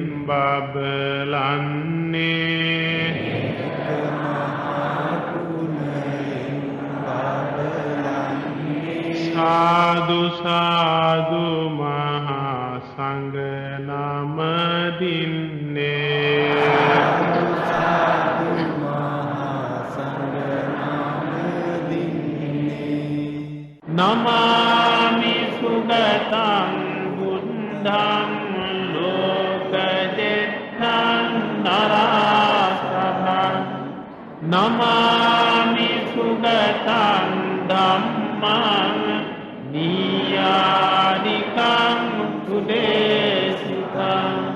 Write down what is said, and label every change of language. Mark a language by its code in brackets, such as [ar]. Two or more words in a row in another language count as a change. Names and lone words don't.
[si] බබලන්නේ සාදු සාදු මහා සංඝ නම දින්නේ [pi] නමාමි සුගතං බුද්ධං ලෝකජෙත්තං නරාසභං නමාමි සුගතං ධම්මං නියානිකං උදේසිතං